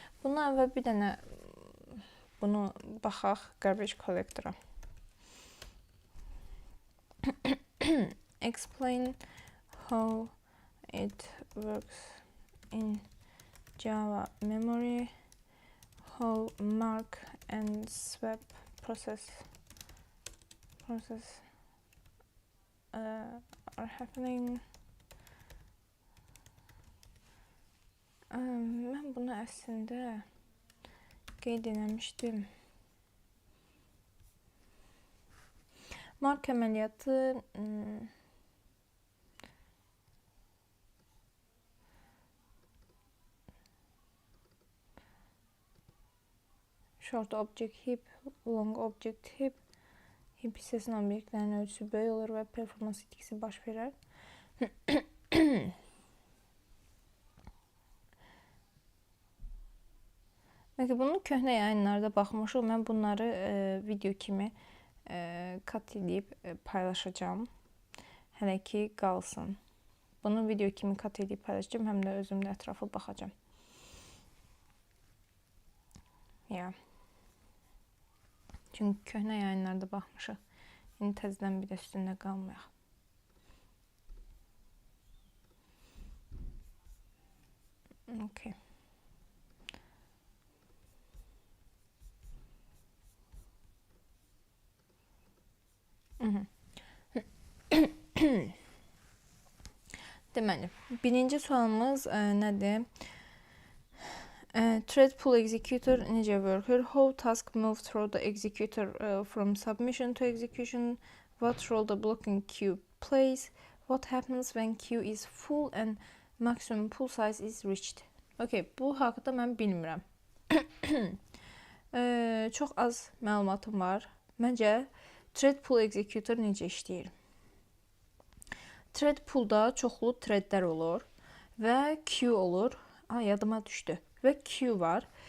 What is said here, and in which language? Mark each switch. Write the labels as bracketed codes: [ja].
[az] Bundan əvvəl bir dənə bunu baxaq garbage collector-a. [en] Explain how it works in Java memory, how mark and swap process are happening. [az] Mən bunu əslində qeyd eləmişdim. Mark əməliyyatı short object heap, long object heap, heap hissəsinin obyektlərin ölçüsü böyük olur və performans itkisi baş verər. Bunu köhnə yayınlarda baxmışıq. Mən bunları video kimi kat edib paylaşacağım. Hələ ki qalsın. Bunu video kimi kat edib paylaşacağım. Həm də özüm də ətraflı baxacağım. Çünki köhnə yayınlarda baxmışıq. İndi təzədən bir də üstündə qalmayaq. Okay. Deməli, birinci sualımız nədir? Thread pull executor necə worker? [en] How task move through the executor from submission to execution? What role the blocking queue plays? What happens when queue is full and maximum pull size is reached? [az] Okay, bu haqqında mən bilmirəm. Çox az məlumatım var. Məncə thread pull executor necə işləyir? Thread pullda çoxlu threadlər olur və queue olur. Yadıma düşdü. Və queue var.